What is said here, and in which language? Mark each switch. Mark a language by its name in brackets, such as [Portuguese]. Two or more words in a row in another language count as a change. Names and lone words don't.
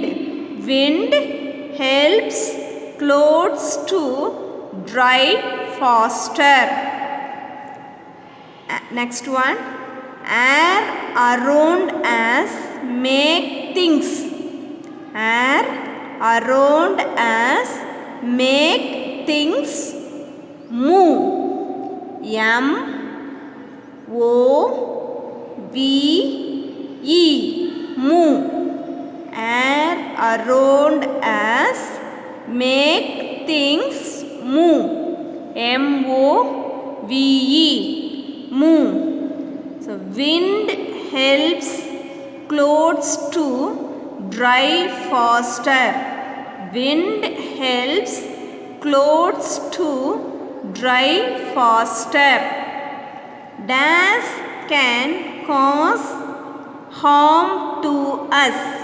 [English] Wind helps clothes to dry faster. Next one. Air around us make things. Air around us make things move. M-O-V-E, move. Air around us make things move. M-O-V-E, move. So, wind helps clothes to dry faster. Wind helps clothes to dry faster. Dash can cause harm to us.